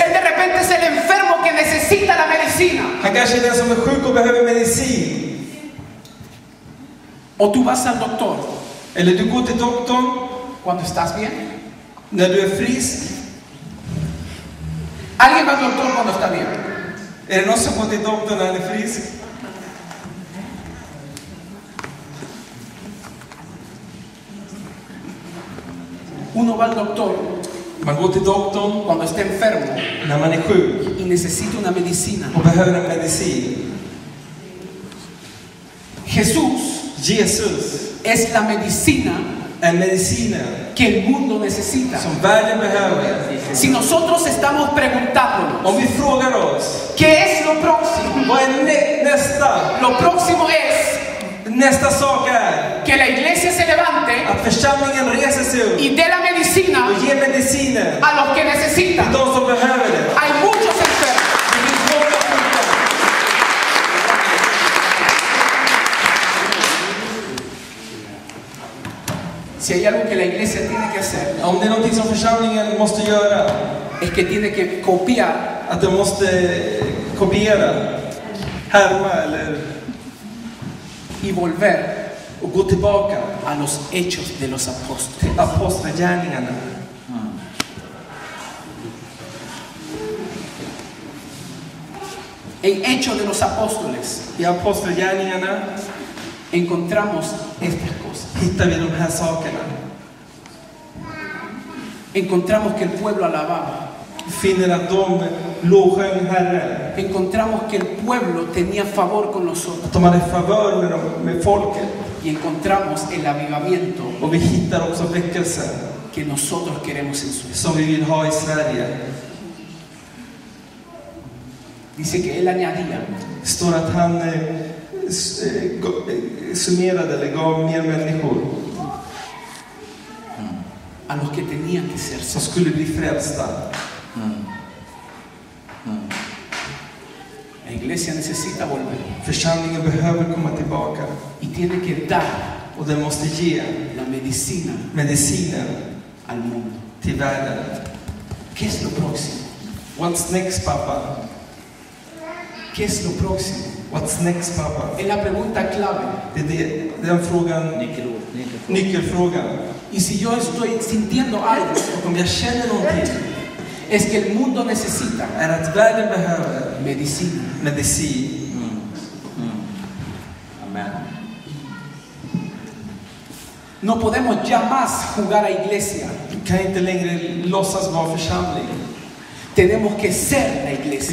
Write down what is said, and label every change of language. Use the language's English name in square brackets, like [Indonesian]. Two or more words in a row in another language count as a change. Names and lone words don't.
[Spanish] Él de repente es el enfermo que necesita la medicina. [Swedish] Han kanske är den som är sjuk och behöver medicin. [Spanish] O tú vas al doctor [Swedish] Eller du går till doktorn [Spanish] cuando estás bien. [Swedish] när du är frisk. [Spanish] Alguien va al doctor cuando está bien. [Swedish] Är det någon som går till doktorn när han är frisk? [Spanish] Uno va al doctor [Swedish] Man går till doktorn [Spanish] cuando está enfermo [Swedish] när man är sjuk [Spanish] y necesita una medicina. [Swedish] och behöver en medicin. [Spanish] Jesús [Swedish] Jesus [Spanish] es la medicina [Swedish] är medicinen [Spanish] que el mundo necesita. [Swedish] som världen behöver. [Spanish] Si nosotros estamos preguntándonos, [Swedish] Om vi frågar oss, [Spanish] ¿qué es lo próximo? [Swedish] vad är nästa? [Spanish] Lo próximo es [Swedish] Nästa sak är [Spanish] que la iglesia se levante [Swedish] att församlingen reser sig upp [Spanish] y dé la medicina [Swedish] och ger mediciner [Spanish] a los que [Swedish] till [Spanish] necesitan. [Swedish] de som behöver det. [Spanish] Hay muchos enfermos. [Swedish] Det finns många sjuka. [Spanish] Si hay algo que la iglesia tiene que hacer, [Swedish] Om det är någonting som församlingen måste göra, [Spanish] es que tiene que copiar [Swedish] att de måste kopiera, härma eller [Spanish] y volver [Swedish] och gå tillbaka [Spanish] a los hechos de los apóstoles. [Swedish] till apostlagärningarna. [Spanish] En Hechos de los Apóstoles [Swedish] I apostlagärningarna [Spanish] encontramos estas cosas. [Swedish] hittar vi de här sakerna. [Spanish] Encontramos que el pueblo alababa. [Swedish] finner att de lovsjöng Herren. [Spanish] Encontramos que el pueblo tenía favor con nosotros. [Swedish] Att de hade favör med folket. [Spanish] Y encontramos el avivamiento [Swedish] Och vi hittar också väckelsen [Spanish] que nosotros queremos en Suecia. [Swedish] som vi vill ha i Sverige. [Spanish] Dice que él añadía [Swedish] Det står att han summerade eller gav mer människor [Spanish] a los que tenían que ser [Swedish] som [Spanish] salvos. [Swedish] skulle bli frälsta. [Spanish] La iglesia necesita volver [Swedish] Församlingen behöver komma tillbaka [Spanish] y tiene que dar [Swedish] och den måste ge [Spanish] la [Swedish] medicinen [Spanish] al mundo. [Swedish] till världen. [Spanish] ¿Qué es lo próximo? [English] What's next, pappa? [Spanish] ¿Qué es lo próximo? [English] What's next, pappa? [Spanish] Es la pregunta clave. [Swedish] Det är den frågan, nyckelfrågan. [Spanish] Y si yo estoy sintiendo algo, [Swedish] Och om jag känner någonting [Spanish] es que el mundo necesita [Swedish] är att världen behöver [Spanish] medicina. [Swedish] medicin. Amen. [Spanish] No podemos ya más jugar a iglesia. [Swedish] Vi kan inte längre låtsas vara församling. [Spanish] Tenemos que ser la iglesia.